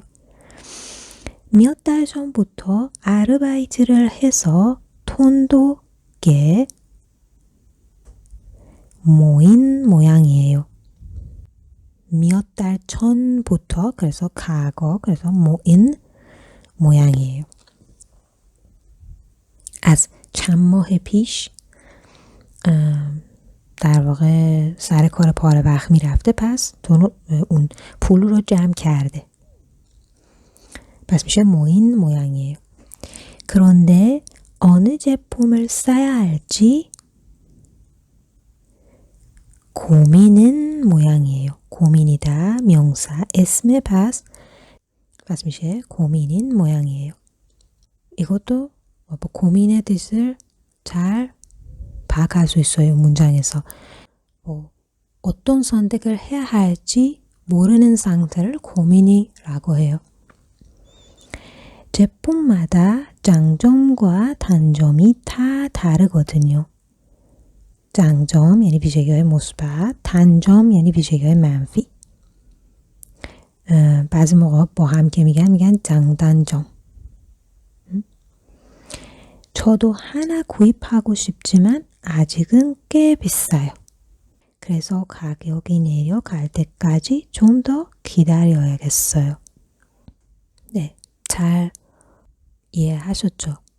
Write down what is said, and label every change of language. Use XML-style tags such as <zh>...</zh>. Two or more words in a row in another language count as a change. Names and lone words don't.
<ko>몇 달 전부터 아르바이트를 해서 돈도 꽤 모인 모양이에요. 몇 달 전부터 그래서 과거 그래서 모인 모양이에요.</ko> <fa>از چند ماه پیش در واقع سر کار پاره وقت میرفته پس اون پول رو جمع کرده. پس میشه</fa> <ko>모인 모양이에요. 그런데 어느 제품을 써야 할지 고민은 모양이에요. 고민이다 명사</ko> <fa>اسم پس میشه</fa> <ko>고민인 모양이에요. 이것도 고민의 뜻을 잘 파악할 수 있어요. 문장에서 어떤 선택을 해야 할지 모르는 상태를 고민이라고 해요. 제품마다 장점과 단점이 다 다르거든요.</ko> <fa>장점 یعنی ویژگی‌های مثبت، 단점 یعنی ویژگی‌های منفی. بعضی موقع با هم که میگن 장단점.</fa> <ko>저도 하나 구입하고 싶지만 아직은 꽤 비싸요. 그래서 가격이 내려갈 때까지 좀 더 기다려야겠어요. 네, 잘 이해하셨죠?</ko>